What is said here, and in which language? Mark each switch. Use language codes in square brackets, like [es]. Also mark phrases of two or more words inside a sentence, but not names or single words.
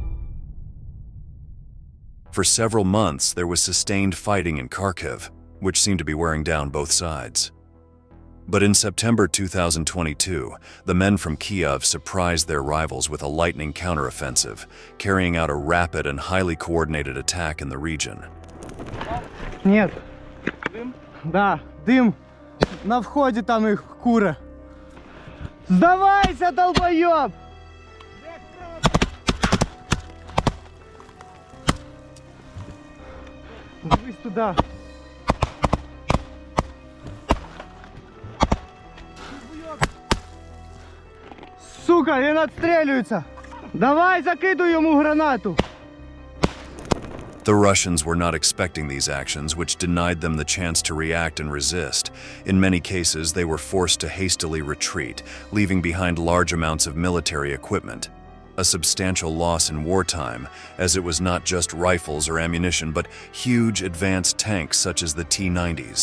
[en] For several months, there was sustained fighting in Kharkiv, which seemed to be wearing down both sides. But in September 2022, the men from Kiev surprised their rivals with a lightning counteroffensive, carrying out a rapid and highly coordinated attack in the region. [ru] Нет. Да, дым. На входе там их кура. Сдавайся, долбоёб! [uk] Дивись туда. Сука, він отстрілюється. Давай, закидуй йому гранату. [en] The Russians were not expecting these actions, which denied them the chance to react and resist. In many cases, they were forced to hastily retreat, leaving behind large amounts of military equipment. A substantial loss in wartime, as it was not just rifles or ammunition, but huge advanced tanks such as the T-90s.